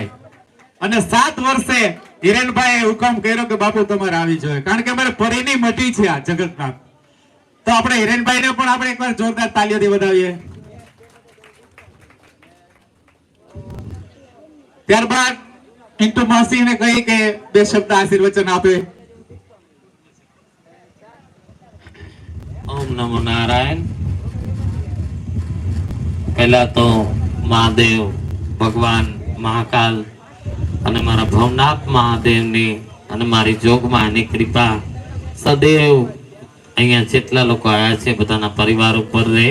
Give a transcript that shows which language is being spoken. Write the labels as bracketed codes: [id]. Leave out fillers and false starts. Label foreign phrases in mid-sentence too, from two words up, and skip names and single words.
[gu] અને 7 વર્ષે હિરેનભાઈએ હુકમ કર્યો કે બાપુ તમારે આવી જોઈએ, કારણ કે અમારે પરીની મઠી છે આ જગન્નાથ। તો આપણે હિરેનભાઈને પણ આપણે એકવાર જોરદાર તાળીઓથી વધાવીએ। ત્યારબાદ પિન્ટુ માસીને કહી કે 2 શબ્દ આશીર્વચન આપે। [sa] ओम नमो नारायण। [hi] पहला तो [gu] महादेव भगवान महाकाल અને મારા ભવનાથ મહાદેવની અને મારી જોગમાની કૃપા સદૈવ અહીંયા જેટલા લોકો આવ્યા છે બધાના પરિવાર ઉપર રહે।